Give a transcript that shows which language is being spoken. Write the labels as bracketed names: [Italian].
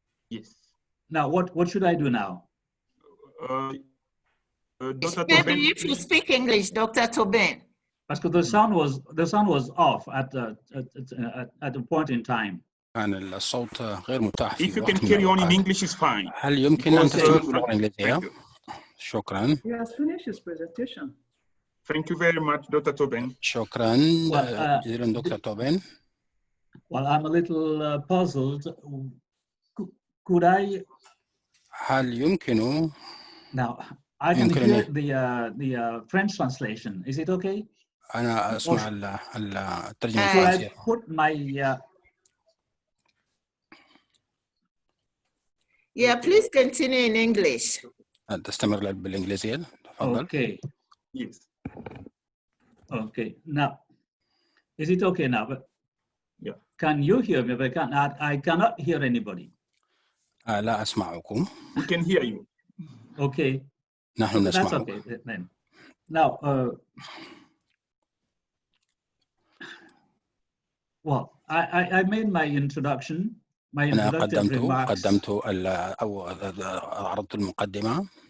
[English] Yes. Now, what should I do now? Maybe if you speak English, Dr. Tobin. [French] Parce que [English] the sound was off at a point in time. [Arabic] الصوت غير متاح في [English] If you can carry on in English, is fine. [Arabic] هل يمكن أن تستمر باللغة الإنجليزية؟ شكرا. [English] He has finished his presentation. Thank you very much, Dr. Tobin. [Arabic] شكرا جزيلا دكتور توبين. [English] Well, I'm a little puzzled. Could I? [Arabic] هل يمكن؟ [English] Now, I can hear the French translation. Is it okay? [Arabic] أنا أسمع الترجمة الفرنسية. [English] Could I put my Yeah, please continue in English. [Arabic] تستمر بالإنجليزية. تفضل. [English] Okay. Yes. Okay. Now, is it okay now? But yeah. Can you hear me? But I cannot hear anybody. [Arabic] لا أسمعكم. [English] We can hear you. Okay. [Arabic] نحن نسمعك. [English] That's okay then. Now, well, I made my introduction. [Arabic] أنا قدمت أو عرضت المقدمة.